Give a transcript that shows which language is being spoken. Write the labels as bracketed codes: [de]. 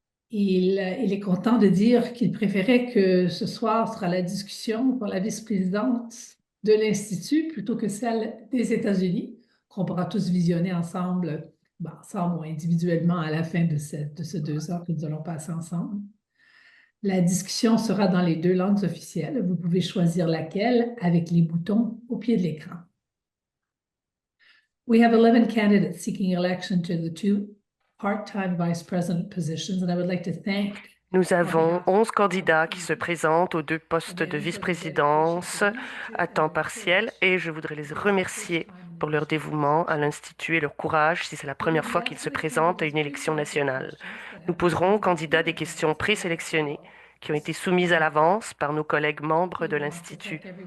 [fr] Il est content de dire qu'il préférait que ce soir sera la discussion pour la vice-présidente de l'Institut plutôt que celle des États-Unis, qu'on pourra tous visionner ensemble, ensemble ou individuellement à la fin de ces 2 heures que nous allons passer ensemble. La discussion sera dans les 2 langues officielles. Vous pouvez choisir laquelle avec les boutons au pied de l'écran. [en] We have 11 candidates seeking election to the 2 part-time vice president positions, and I would like to thank [fr] Nous avons 11 candidats qui se présentent aux 2 postes de vice-présidence à temps partiel et je voudrais les remercier pour leur dévouement à l'Institut et leur courage si c'est la première fois qu'ils se présentent à une élection nationale. Nous poserons aux candidats des questions présélectionnées qui ont été soumises à l'avance par nos collègues membres de l'Institut.